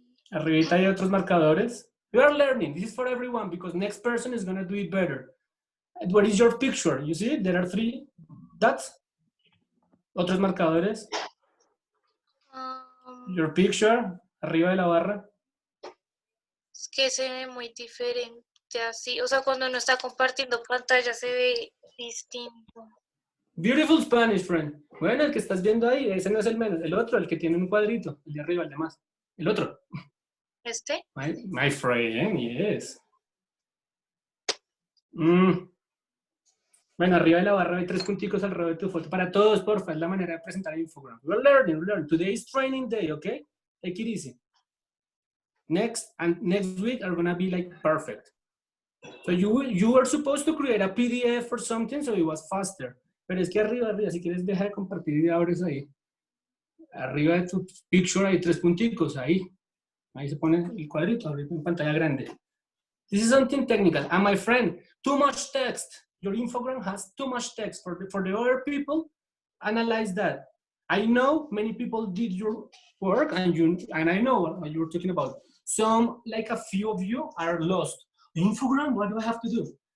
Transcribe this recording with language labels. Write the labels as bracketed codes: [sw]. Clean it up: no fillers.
[es] Arribita hay otros marcadores. [en] You are learning. This is for everyone because next person is gonna do it better. What is your picture? You see, there are 3 dots. [es] Otros marcadores. [en] Your picture, [es] arriba de la barra. Es que se ve muy diferente así. O sea, cuando uno está compartiendo pantalla se ve distinto. [en] Beautiful Spanish, friend. [es] Bueno, el que estás viendo ahí, ese no es el menos. El otro, el que tiene un cuadrito. El de arriba, el de más. El otro. ¿Este? [en] My friend, yes. [es] Bueno, arriba de la barra hay 3 punticos alrededor de tu foto. Para todos, porfa, es la manera de presentar el infogram. [en] We're learning. Today is training day, okay? Take it easy. Next week are gonna be like perfect. So you were supposed to create a PDF or something, so it was faster. [es] Pero es que arriba, si quieres dejar de compartir y abres ahí. Arriba de tu picture hay 3 punticos, ahí. Ahí se pone el cuadrito, ahorita en pantalla grande. [en] This is something technical. And my friend, too much text. Your infogram has too much text. For the other people, analyze that. I know many people did your work, and I know what you're talking about. Some, like a few of you, are lost. Infogram, what do I have to do?